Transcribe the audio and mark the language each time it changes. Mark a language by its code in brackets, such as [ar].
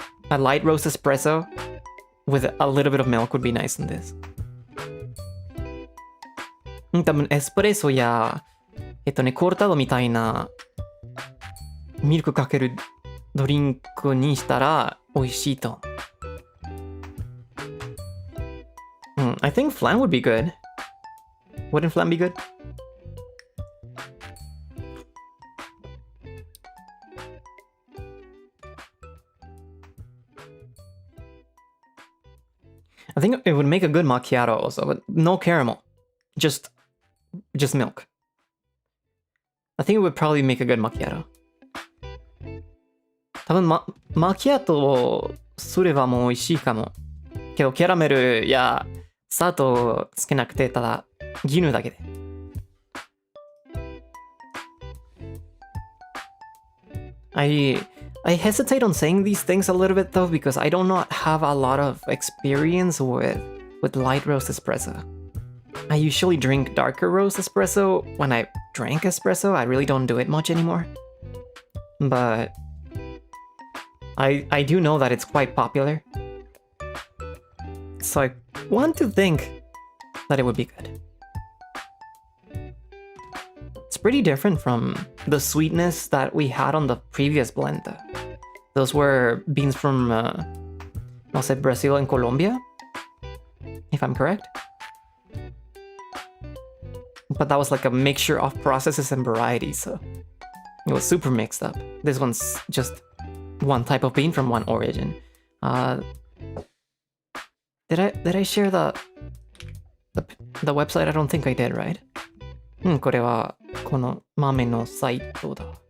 [en] A light roast espresso with a little bit of milk would be nice in this. [ja] 多分エスプレッソやコルタドみたいなミルクかけるドリンクにしたら美味しいと。 [en] I think flan would be good. Wouldn't flan be good? I think it would make a good macchiato also, but no caramel. Just milk. I think it would probably make a good macchiato. [ja] 多分マキアートをすればもう美味しいかも。けどキャラメルや砂糖つけなくてただ牛乳だけで。 [en] I hesitate on saying these things a little bit though because I do not have a lot of experience with light roast espresso. I usually drink darker roast espresso when I drank espresso. I really don't do it much anymore. But I do know that it's quite popular. So I want to think that it would be good. It's pretty different from the sweetness that we had on the previous blend. Those were beans from, I'll say Brazil and Colombia, if I'm correct. But that was like a mixture of processes and varieties, so it was super mixed up. This one's just one type of bean from one origin. Did I share the website? I don't think I did, right? [ja] これはこの豆のサイトだ。